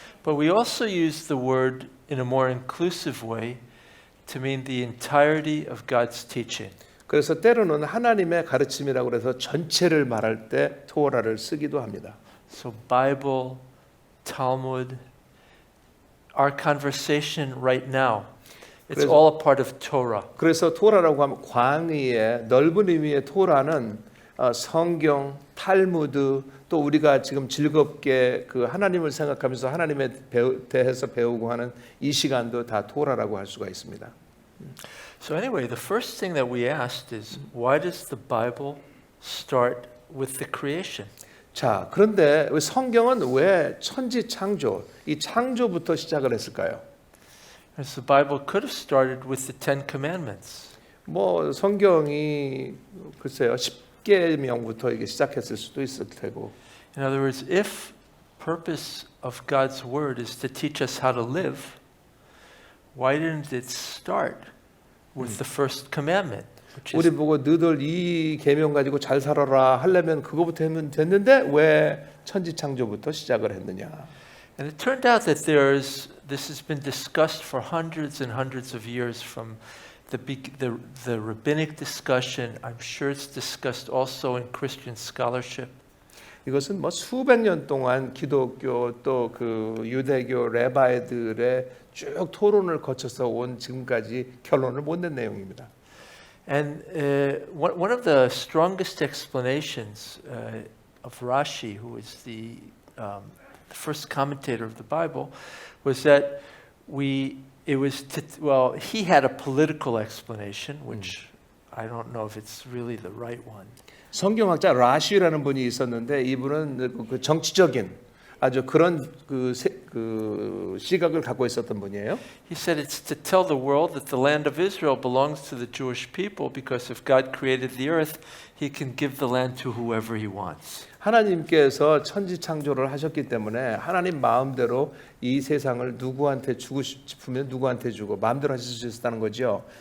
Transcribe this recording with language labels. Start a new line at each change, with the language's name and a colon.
English: But we also use the word in a more inclusive way to mean the entirety of God's teaching.
Korean: 그래서 때로는 하나님의 가르침이라고 해서 전체를 말할 때 토라를 쓰기도 합니다.
English: So Bible, Talmud, our conversation right now, it's
Korean: 그래서-
English: all a part of Torah.
Korean: 그래서 토라라고 하면 광의의 넓은 의미의 토라는 성경, 탈무드 또 우리가 지금 즐겁게 그 하나님을 생각하면서 하나님에 대해서 배우고 하는 이 시간도 다 토라라고 할 수가 있습니다.
English: So anyway, the first thing that we asked is, why does the Bible start with the creation?
Korean: 자, 그런데 성경은 왜 천지 창조, 이 창조부터 시작을 했을까요?
English: Because the Bible could have started with the 10 Commandments.
Korean: 뭐 성경이 글쎄요 10계명부터 이게 시작했을 수도 있을 테고.
English: In other words, if purpose of God's word is to teach us how to live, why didn't it start with the first commandment? Which
Korean: 우리
English: is,
Korean: 보고 너희들 이 계명 가지고 잘 살아라 하려면 그거부터 하면 됐는데 왜 천지 창조부터 시작을 했느냐?
English: and it turned out that this has been discussed for hundreds and hundreds of years from the rabbinic discussion. I'm sure it's discussed also in Christian scholarship.
Korean: 이것은 뭐 수백 년 동안 기독교 또 그 유대교 레바이들의 쭉 토론을 거쳐서 온 지금까지 결론을 못 낸 내용입니다.
English: And one of the strongest explanations of Rashi, who is the first commentator of the Bible, was that he had a political explanation, which I don't know if it's really the right one.
Korean: 성경학자 라시라는 분이 있었는데 이분은 그 정치적인 아주 그런 그 시각을 갖고 있었던 분이에요.
English: He said it's to tell the world that the land of Israel belongs to the Jewish people because if God created the earth, he can give the land to whoever he wants.
Korean: 하나님께서 천지 창조를 하셨기 때문에 하나님 마음대로 이 세상을 누구한테 주고 싶으면 누구한테 주고 마음대로 하실 수 있었다는 거죠.